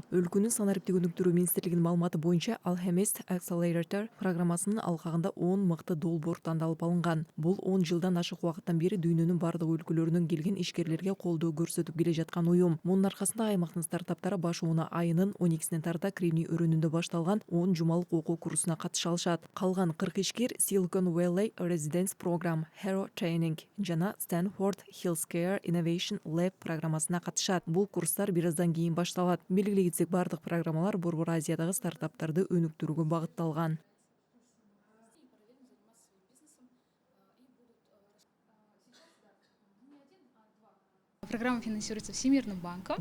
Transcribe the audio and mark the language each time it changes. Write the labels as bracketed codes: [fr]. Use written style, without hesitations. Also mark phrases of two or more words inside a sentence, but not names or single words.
[ky] Өлкөнүн санариптик өнүктүрүү министрлигинин маалыматы боюнча, Alchemist Accelerator программасынын алкагында 10 мыкты долбоор тандалып алынган. Бул 10 жылдан ашык убакыттан бери дүйнөнүн бардык өлкөлөрүнөн келген ишкерлерге колдоо көрсөтүп келе жаткан уюм. Мунун аркасында аймактын стартаптары баш ууна айынын 12-синен тарта кирими өрөөнүндө башталган 10 жумалык окуу курсуна катыша алышат. Калган 40 ишкер Silicon Valley Residence Program, Hero Training жана Stanford Healthcare Innovation Lab программасына катышат. Бул курстар бир аздан кийин башталат. Белгилей кетсек, бардык программалар Борбор Азиядагы стартаптарды өнүктүрүүгө багытталган. [ru] Программа финансируется Всемирным банком.